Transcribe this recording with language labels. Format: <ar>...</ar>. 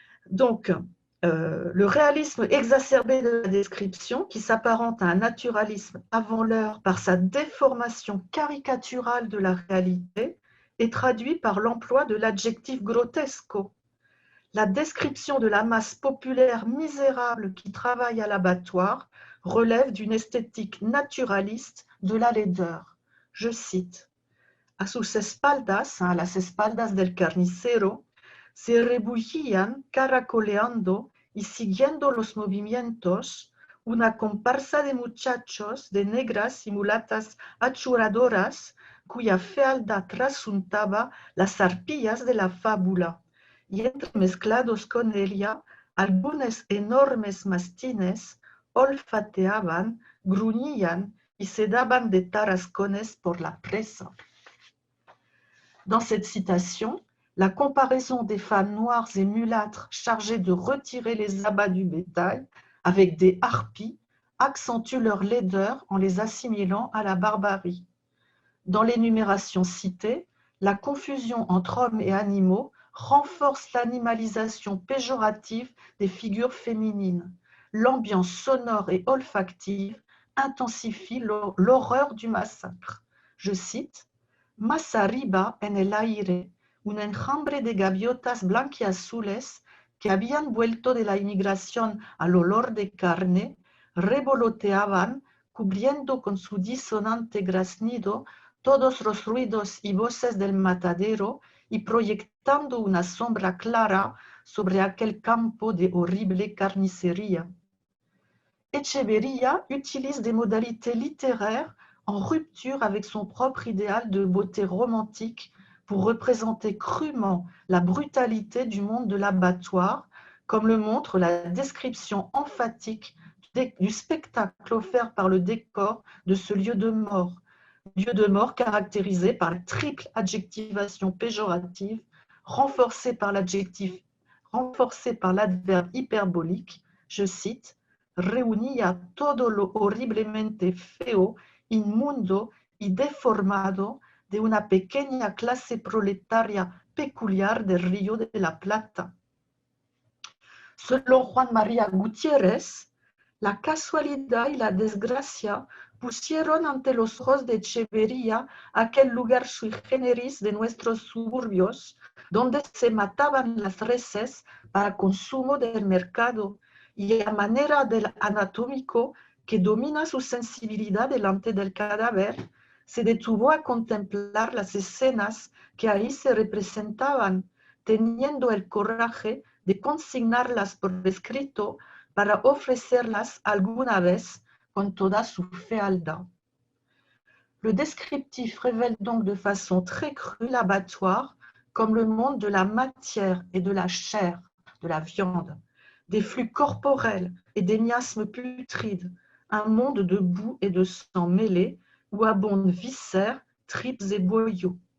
<fr>Donc, le réalisme exacerbé de la description, qui s'apparente à un naturalisme avant l'heure par sa déformation caricaturale de la réalité, est traduit par l'emploi de l'adjectif grotesco. La description de la masse populaire misérable qui travaille à l'abattoir relève d'une esthétique naturaliste de la laideur. Je cite:</fr> <es>A sus espaldas, a las espaldas del carnicero, se rebullían caracoleando y siguiendo los movimientos una comparsa de muchachos, de negras y mulatas achuradoras, cuya fealdad trasuntaba las arpillas de la fábula, y entremezclados con ella, algunos enormes mastines olfateaban, gruñían y se daban de tarascones por la presa.</es> <fr>Dans cette citation, la comparaison des femmes noires et mulâtres chargées de retirer les abats du bétail avec des harpies accentue leur laideur en les assimilant à la barbarie. Dans l'énumération citée, la confusion entre hommes et animaux renforce l'animalisation péjorative des figures féminines. L'ambiance sonore et olfactive intensifie l'horreur du massacre. Je cite:</fr> <es>Más arriba, en el aire, un enjambre de gaviotas blanquiazules que habían vuelto de la inmigración al olor de carne, revoloteaban, cubriendo con su disonante graznido todos los ruidos y voces del matadero y proyectando una sombra clara sobre aquel campo de horrible carnicería.</es> <fr>Echeverría utilise des modalités littéraires en rupture avec son propre idéal de beauté romantique pour représenter crûment la brutalité du monde de l'abattoir, comme le montre la description emphatique du spectacle offert par le décor de ce lieu de mort caractérisé par la triple adjectivation péjorative, renforcée par l'adverbe hyperbolique, je cite:</fr> <es>reunía todo lo horriblemente feo, inmundo y deformado de una pequeña clase proletaria peculiar del Río de la Plata.</es> <fr>Selon</fr> <es>Juan María Gutiérrez, la casualidad y la desgracia pusieron ante los ojos de Echeverría aquel lugar sui generis de nuestros suburbios, donde se mataban las reses para consumo del mercado, y a manera del anatómico que domina su sensibilidad delante del cadáver, se detuvo a contemplar las escenas que ahí se representaban, teniendo el coraje de consignarlas por escrito para ofrecerlas alguna vez con toda su fealdad.</es> <fr>Le descriptif révèle donc de façon très crue l'abattoir comme le monde de la matière et de la chair, de la viande, des flux corporels et des miasmes putrides, un monde de boue et de sang mêlés où abondent viscères, tripes et boyaux.</fr>